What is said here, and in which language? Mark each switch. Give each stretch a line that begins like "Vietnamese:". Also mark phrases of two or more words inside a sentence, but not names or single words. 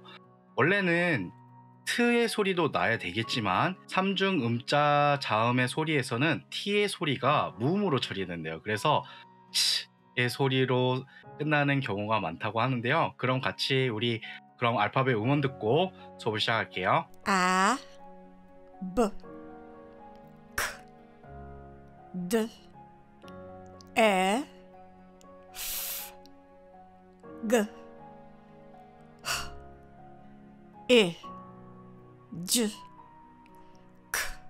Korean: 원래는 트의 소리도 나야 되겠지만 삼중 음자 자음의 소리에서는 T의 소리가 무음으로 처리된대요. 그래서 의 소리로 끝나는 경우가 많다고 하는데요. 그럼 같이 우리 알파벳 음원 듣고 수업을 시작할게요.
English: A, B, K, D, E, F, G, H, I, J, K,